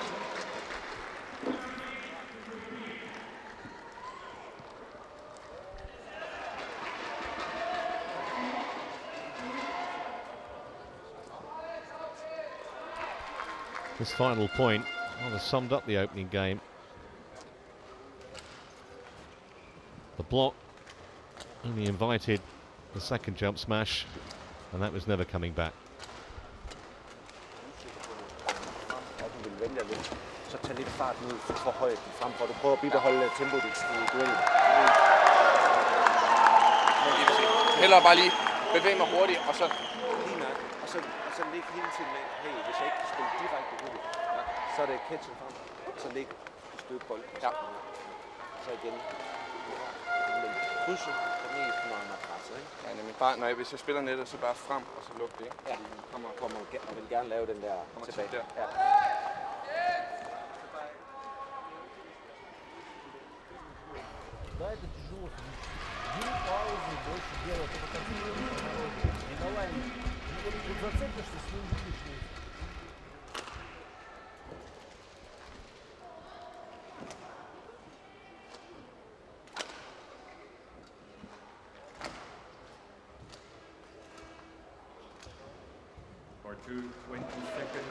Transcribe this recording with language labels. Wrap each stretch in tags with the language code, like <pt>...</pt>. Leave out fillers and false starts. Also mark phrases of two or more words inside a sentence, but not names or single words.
<en>This final point rather summed up the opening game. The block only invited the second jump smash, and that was never coming back.</en> <da>Så tag lidt fart ned for højt frem for du prøver at bibeholde tempoet i duellen. Hellere bare lige bevæge mig hurtigt, og så lige nok, og så ligge hele tiden med, hey, hvis jeg ikke kan spille direkte ud, så er det catchen frem, og så ligge et stykke bold. Ja. Så igen. krydset er mest, når han er presset, ikke? Ja, nemlig bare, hvis jeg spiller nettet, så bare frem, og så lukke det, ikke? Ja, kommer og vil gerne lave den der tilbage. Der. Ja.</da> <ru>Да, это тяжело. Бери паузу, больше делай, только концентрируйся на роге. Не давай, вот зацепишься, с ним будешь.</ru> <en>For 2, 20 seconds.</en>